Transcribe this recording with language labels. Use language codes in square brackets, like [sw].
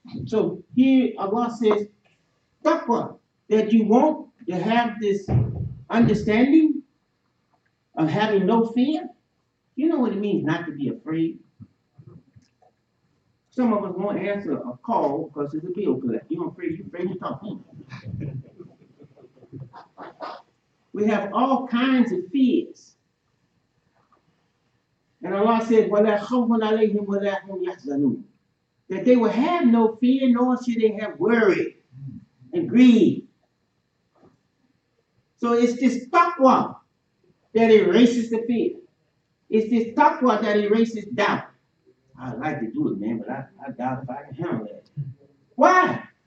[en] So here Allah says, taqwa, that you want to have this understanding of having no fear. You know what it means not to be afraid? Some of us won't answer a call because it's a bill collector. You're afraid to talk to him. We have all kinds of fears. [ar] And Allah said, وَلَا خَوْفٌ عَلَيْهِمْ وَلَا هُمْ يَحْزَنُونَ. [en] That they will have no fear, nor should they have worry and greed. So it's this taqwa that erases the fear. It's this taqwa that erases doubt. I'd like to do it, man, but I doubt if I can handle it. Why?